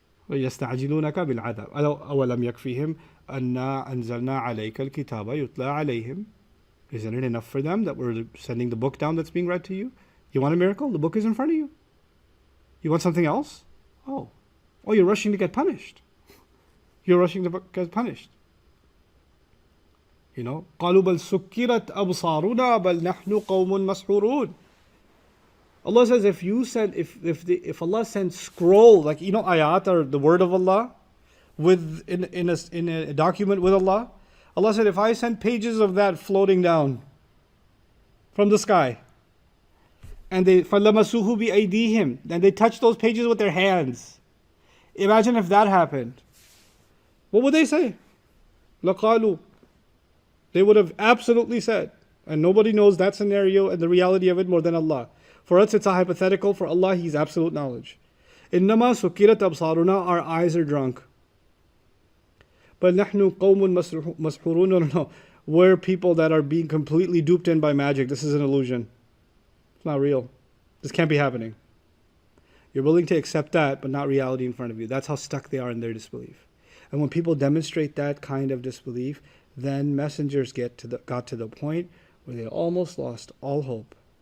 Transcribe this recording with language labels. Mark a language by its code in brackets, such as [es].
[ar] وَيَسْتَعْجِلُونَكَ بِالْعَذَابِ أَوَلَمْ يَكْفِهِمْ أَنَّا أَنزَلْنَا عَلَيْكَ الْكِتَابَ يُتْلَى عَلَيْهِمْ. [en] Isn't it enough for them that we're sending the book down that's being read to you? You want a miracle? The book is in front of you. You want something else? Oh, you're rushing to get punished. You're rushing to get punished. You know, [ar] قَالُوا بَلْ سُكِّرَتْ أَبْصَارُنَا بَلْ نَحْنُ قَوْمٌ مَسْحُورُونَ. [en] Allah says if Allah sends scroll, like you know ayat are the word of Allah, in a document with Allah. Allah said if I send pages of that floating down from the sky, and they [ar] فَلَمَسُوهُ بِأَيْدِيهِمْ, [en] and they touch those pages with their hands. Imagine if that happened. What would they say? [ar] لَقَالُوا. [en] They would have absolutely said, and nobody knows that scenario and the reality of it more than Allah. For us, it's a hypothetical. For Allah, He's absolute knowledge. [ar] إِنَّمَا سُكِّرَتْ أَبْصَارُنَا. [en] Our eyes are drunk. [ar] But نَحْنُ قَوْمٌ مَسْحُورُونَ. [en] No. We're people that are being completely duped in by magic. This is an illusion. It's not real. This can't be happening. You're willing to accept that, but not reality in front of you. That's how stuck they are in their disbelief. And when people demonstrate that kind of disbelief, then messengers got to the point where they almost lost all hope.